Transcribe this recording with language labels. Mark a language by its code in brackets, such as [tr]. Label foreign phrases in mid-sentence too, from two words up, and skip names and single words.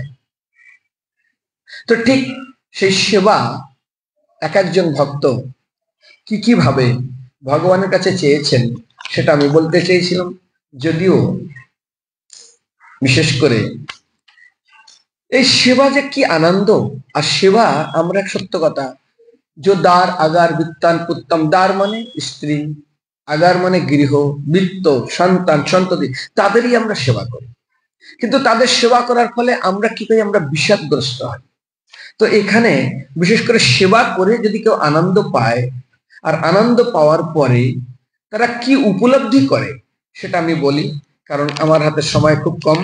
[bn] তো ঠিক সেই সেবা এক একজন ভক্ত কি কি ভাবে ভগবানের কাছে চেয়েছেন, সেটা আমি বলতে চেয়েছিলাম। যদিও বিশেষ করে এই সেবা যে কি আনন্দ, আর সেবা, আমরা সত্য কথা, [sa] जो दार अगार वित्तान पुत्तम, [bn] দার মানে স্ত্রী, আগার মানে গৃহ, বৃত্ত, সন্তান, সন্ততি, তাদেরই আমরা সেবা করি। কিন্তু তাদের সেবা করার ফলে আমরা কি করি? আমরা বিষাদগ্রস্ত হই। তো এখানে বিশেষ করে সেবা করে যদি কেউ আনন্দ পায়, আর আনন্দ পাওয়ার পরে তারা কি উপলব্ধি করে সেটা আমি বলি, কারণ আমার হাতে সময় খুব কম।